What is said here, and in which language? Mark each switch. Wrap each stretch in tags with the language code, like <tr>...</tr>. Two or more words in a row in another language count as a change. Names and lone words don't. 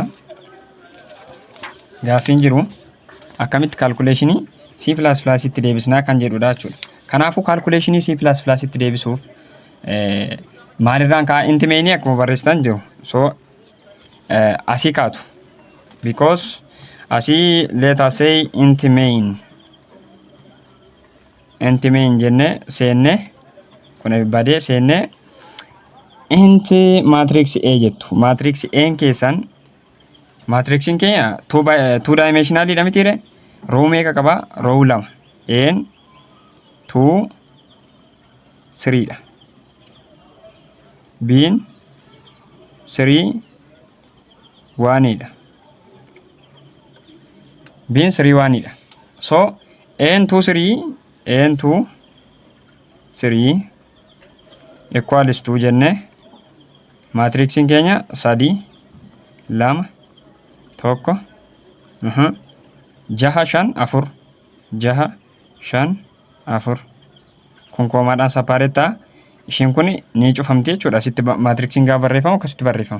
<om>Gaaffiin jiru akkamitti calculationii C++ itti deebisna kan jedhudha jechuudha. Kanaafuu calculationii C++ itti deebisuuf maalirraan ka'a?</om> <en>Inti mainii</en> <om>akkuma barreessitan jiru. So asii kaatu. Because asii</om> <en>let us say inti main</en> <om>jenne seenne kun badee seenne</om> <en>inti matrix A</en> <om>jettu.</om> <en>Matrix A</en> <om>keessan matrixiin keenya 2 dimensional dha mitiire? Row meeqa qaba? Row 2. N 2 3 dha. B'n 3 1 dha. B'n 3 1 dha. So N2 3</om> <en>equals to</en> <om>jenne matrixiin keenya 3 2 1 6 5 4 6 5 4 kun koomaadhaan sapareetta. Isheen kun ni cufamti jechuudha. Asitti matrixiin gaafa barreeffamu akkasitti barreeffama.</om>